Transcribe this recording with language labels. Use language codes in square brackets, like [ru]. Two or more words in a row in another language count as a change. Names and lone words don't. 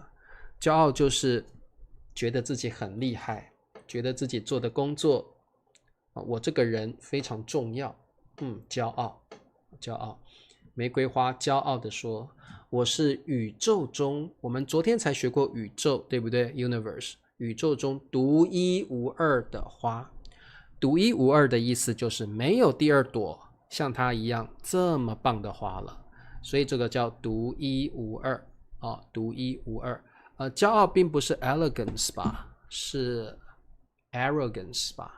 [zh] 驕傲就是覺得自己很厲害，覺得自己做的工作，我這個人非常重要。驕傲。玫瑰花驕傲地說：“我是宇宙中，我們昨天才學過宇宙，對不對 ？Universe，宇宙中獨一無二的花。獨一無二的意思就是沒有第二朵像它一樣這麼棒的花了，所以這個叫獨一無二。獨一無二。驕傲並不是 elegance 吧，是 arrogance 吧？